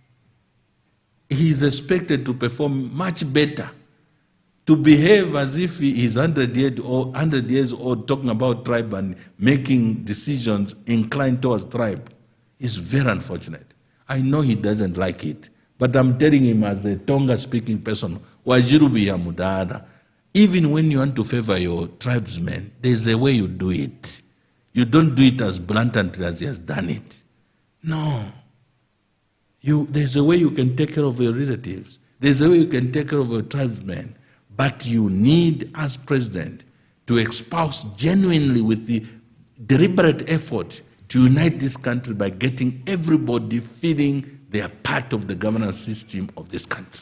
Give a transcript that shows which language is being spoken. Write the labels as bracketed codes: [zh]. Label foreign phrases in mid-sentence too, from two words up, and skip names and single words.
[en] He is expected to perform much better, to behave as if he is 100 years old, talking about tribe and making decisions inclined towards tribe, is very unfortunate. I know he doesn't like it, but I'm telling him as a Tonga-speaking person, [toi] Wajirubi ya mudada, [en] even when you want to favor your tribesmen, there's a way you do it. You don't do it as blatantly as he has done it. No. There's a way you can take care of your relatives. There's a way you can take care of your tribesmen. But you need, as president, to espouse genuinely with the deliberate effort to unite this country by getting everybody feeling they are part of the governance system of this country.